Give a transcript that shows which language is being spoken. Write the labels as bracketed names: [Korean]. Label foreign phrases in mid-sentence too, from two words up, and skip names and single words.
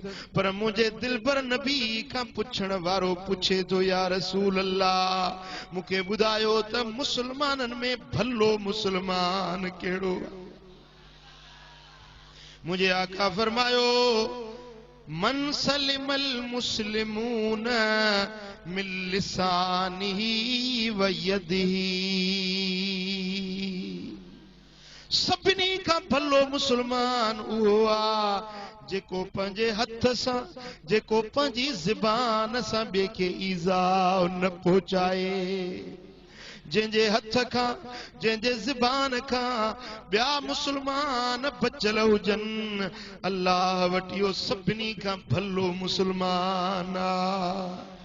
[Sindhi] पर मुंहिंजे दिलबर नबी खां पुछण वारो पुछे थो [Arabic] يا رسول الله [Sindhi] मूंखे ॿुधायो त मुसलमाननि में भलो मुसलमान कहिड़ो? मुझे आका फरमायो [Arabic] من سلم المسلمون من لسانه ويده, [Sindhi] सभिनी खां भलो मुसलमान उहो आहे जेको पंहिंजे हथ सां, जेको पंहिंजी ज़बान सां ॿिए खे ईज़ा न पहुचाए। जंहिंजे हथ खां, जंहिंजे ज़बान खां ॿिया मुसलमान बचल हुजनि, अल्लाह वटि इहो सभिनी खां भलो मुसलमान आहे।